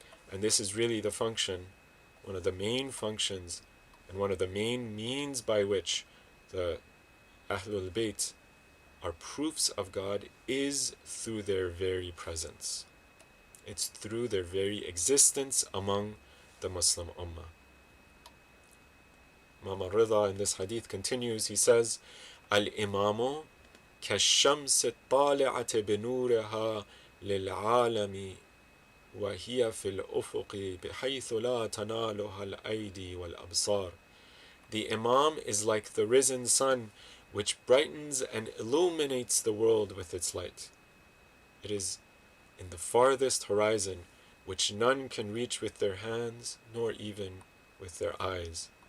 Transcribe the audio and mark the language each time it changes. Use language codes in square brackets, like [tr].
[en] And this is really the function, one of the main functions, and one of the main means by which the Ahlul Bayt are proofs of God, is through their very presence. It's through their very existence among the Muslim Ummah. Imam Reza in this hadith continues, he says, Al-Imamu [ar] كالشمس الطالعة بنورها للعالم وهي في الأفق بحيث لا تنالها الأيدي والأبصار. [en] The Imam is like the risen sun, which brightens and illuminates the world with its light. It is in the farthest horizon, which none can reach with their hands, nor even with their eyes.